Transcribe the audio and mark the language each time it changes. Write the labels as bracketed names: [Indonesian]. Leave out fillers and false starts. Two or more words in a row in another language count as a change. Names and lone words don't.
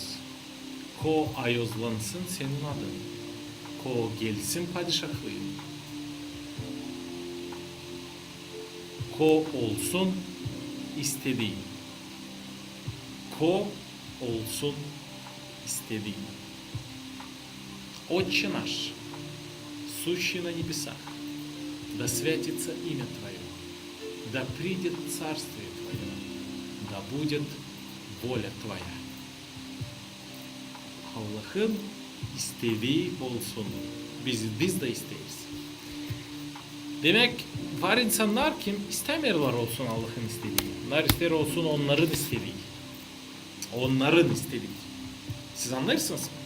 [Gagauz] Ko ayozlansın senin adın. Ko gelsin padişahlığın. Ko olsun istediğin. Ko olsun istediğin. [Russian] Отче наш, сущий на небесах, да святится имя Твое, да придет царствие Твое, да будет воля Твоя. [Gagauz] Allah'ın istediği olsun. Biz de isteriz. Demek var insanlar kim istemiyorlar olsun Allah'ın istediği. Onlar ister olsun onların istediği. Onların istediği. Siz anlarsınız mı?